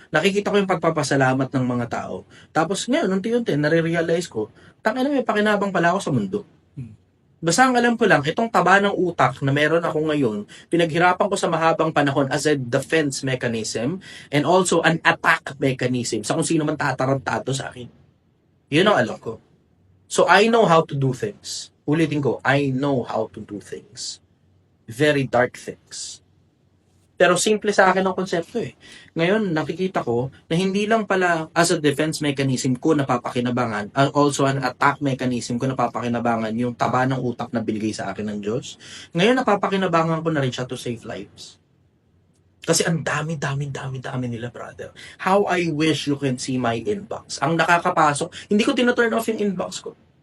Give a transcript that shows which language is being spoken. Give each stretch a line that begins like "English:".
Filipino: Nakikita ko yung pagpapasalamat ng mga tao. Tapos ngayon, unti-unti, nare-realize ko, tangina may pakinabang pala ako sa mundo. Basta ang alam ko lang, itong taba ng utak na meron ako ngayon, pinaghirapan ko sa mahabang panahon
English: as a defense mechanism and also an attack mechanism
Filipino: sa kung sino man tatarantado sa akin. Yun ang alam ko.
English: So I know how to do things.
Filipino: Ulitin ko,
English: I know how to do things. Very dark things.
Filipino: Pero simple sa akin ang konsepto eh. Ngayon, nakikita ko na hindi lang pala as a defense mechanism ko napapakinabangan, also an attack mechanism ko napapakinabangan yung taba ng utak na binigay sa akin ng Diyos. Ngayon, napapakinabangan ko na rin siya
English: to save lives.
Filipino: Kasi ang dami nila, brother.
English: How I wish you can see my inbox.
Filipino: Ang nakakapasok, hindi ko tinaturn off yung inbox ko.